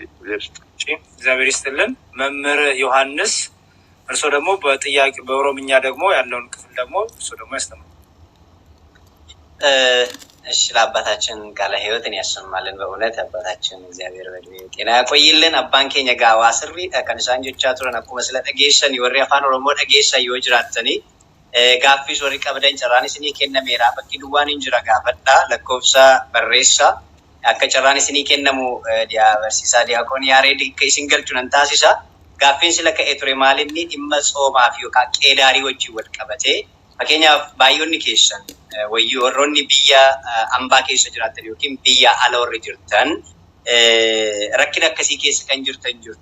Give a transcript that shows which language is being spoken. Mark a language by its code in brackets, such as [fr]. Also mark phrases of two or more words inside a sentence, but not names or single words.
[am] እግዚአብሔር ይስጥልን መምህር ዮሐንስ። እርሶ ደግሞ በጥያቄ በኦሮምኛ ደግሞ ያለውን ክፍል ደግሞ እርሶ ደግሞ ያስተምሩ። እሺ ለአባታችን ቃለ ሕይወትን ያሰማልን። በእውነት አባታችን እግዚአብሔር በእድሜ ጤና ያቆይልን። [om] Abbaan keenya gaaffii sirii kanaan sana jechaa turan akkuma isa dhageessan warra afaan Oromoo dhageessa yoo jiraatani gaaffii warri qabdan carraan isinii kennameera. Bakki duwwaan hin jira gaafadha. Lakkoofsa barreessa akka carraan isinii kennamu barsiisaa diyaaqoon Yaareed isin galchu nan taasisa. Gaaffiin sila ka'ee ture maalinni dhimma soomaa fi yookaan qeedaarii wajjin wal qabatee fakkeenyaaf baay'oonni keessan warroonni biyya ambaa keessa jiraatan yookiin biyya ala warri jirtan rakkina akkasii keessa kan jirtan jirtu.